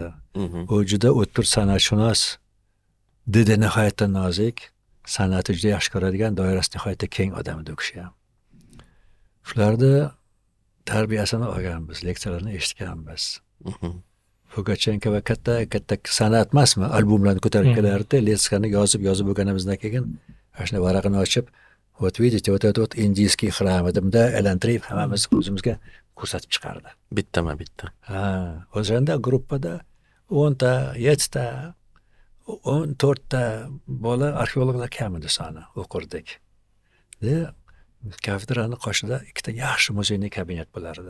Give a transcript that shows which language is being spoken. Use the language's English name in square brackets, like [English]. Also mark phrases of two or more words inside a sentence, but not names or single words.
[Uzbek] U juda o'tkir san'atshunos, didi nihoyatda nozik, san'ati juda yaxshi ko'radigan, doirasi nihoyatda keng odam edi u kishi ham. Shularda tarbiyasini olganmiz, leksiyalarni eshitganmiz. Pugachenko va katta san'at emasmi? Albomlarni ko'tarib kelardi, letskani yozib bo'lganimizdan keyin ana shunday varaqini ochib, [Russian] вот видите, вот это вот индийский храм [Uzbek] dedimda aylantirib hammamiz o'zimizga ko'rsatib chiqardi. Bittama-bitta. Ha, o'shanda gruppada 10 ta, 7 ta, 14 ta bola arxeologlar kamida soni o'qirdik. Kafedrani qoshida ikkita yaxshi [Russian] музейный кабинет [Uzbek] bo'lardi.